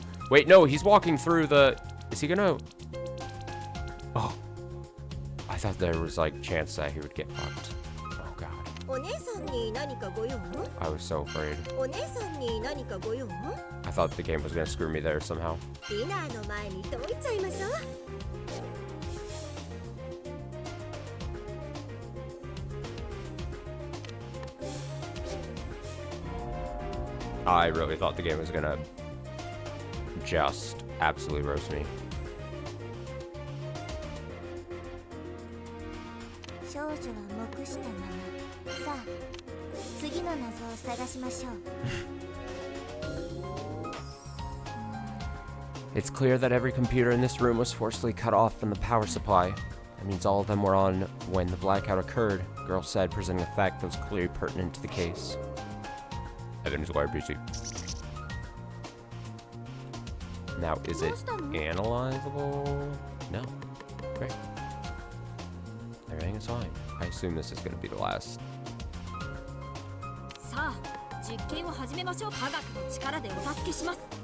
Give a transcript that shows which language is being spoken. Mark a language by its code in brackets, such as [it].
[en] Wait, no, he's walking through the... Is he gonna... Oh. I thought there was, like, chance that he would get fucked. Oh, God. [ja] お姉さんに何かご用？ [en] I was so afraid. [ja] お姉さんに何かご用？ [en] I thought the game was gonna screw me there somehow. [ja] ディナーの前に解いちゃいましょう。 [en] I really thought the game was gonna just absolutely roast me. [ja] 少女は黙したまま。さあ、次の謎を探しましょう。 [en] It's clear that every computer in this room was forcibly cut off from the power supply. That means all of them were on when the blackout occurred, Girl said, presenting a fact that was clearly pertinent to the case. Evidence acquired PC. Now, is it analyzable? No. Great. Everything is fine. I assume this is going to be the last. [ja] さあ実験を始めましょう科学の力でお助けします